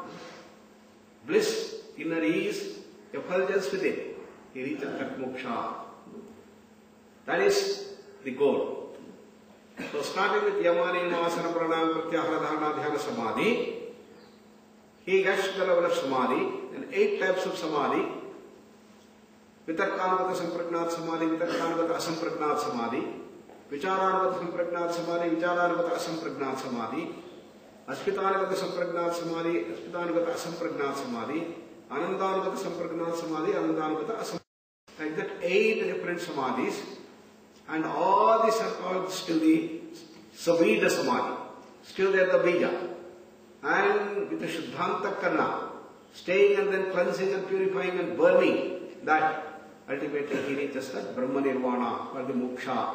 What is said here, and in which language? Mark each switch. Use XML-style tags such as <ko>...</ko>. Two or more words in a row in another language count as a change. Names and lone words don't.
<en>Bliss, inner ease, effulgence within. He reaches that moksha. That is the goal. So starting with</en> <sa>Yama, Niyama, Asana, Pranayama, Pratyahara, Dharana, Dhyana, Samadhi,</sa> <en>he gets to the level of Samadhi, and 8 types of Samadhi.</en> <sa>Vitarkanagata Sampragnat Samadhi, Vitarkanagata Asampragnat Samadhi, Vicharanagata Sampragnat Samadhi, Vicharanagata Asampragnat Samadhi, Aspitanagata Sampragnat Samadhi, Aspitanagata Asampragnat Samadhi, Anandanagata Sampragnat Samadhi, Anandanagata Asampragnat.</sa> <en>Like that 8 different Samadhis, and all these are called still the</en> <sa>Savida Samadhi.</sa> <en>Still they are the Bija. And with the</en> <sa>Shuddhanta Karna,</sa> <en>staying and then cleansing and purifying and burning, that ultimately he reaches that</en> <sa>Brahma Nirvana</sa> <en>or the Moksha.</en>